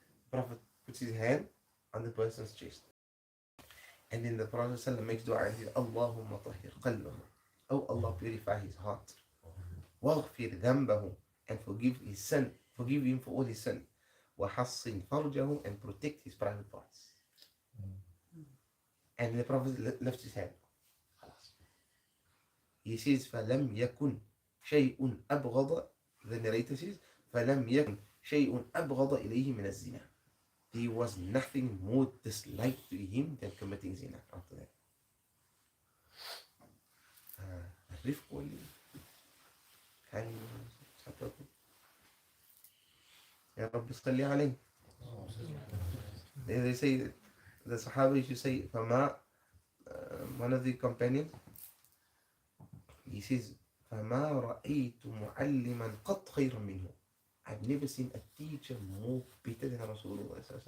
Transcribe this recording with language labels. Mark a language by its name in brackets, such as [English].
[English] The Prophet puts his hand on the person's chest. And then the Prophet makes dua and says, [Arabic] Allahumma tahir qalbahu. [English] Oh Allah, purify his heart. [Arabic] Waghfir dhanbahu, [English] and forgive his sin. Forgive him for all his sin. [Arabic] Wahassin farjahu, [English] and protect his private parts. And the Prophet lifts his hand. He says, [Arabic] فَلَمْ يَكُنْ شَيْءٌ أَبْغَضَ. [English] The narrator says, [Arabic] فَلَمْ يَكُنْ شَيْءٌ أَبْغَضَ إِلَيْهِ مِنَ الزِّنَا. [English] There was nothing more disliked to him than committing zina after that. [Arabic] الرفق واللين. [English] Can you [Arabic] يا رب صل عليه. [English] They say, the Sahaba used to say, فما, one of the companions, he says, [Arabic] فما رأيت معلما قط خيرا منه. [English] I've never seen a teacher more better than Rasulullah.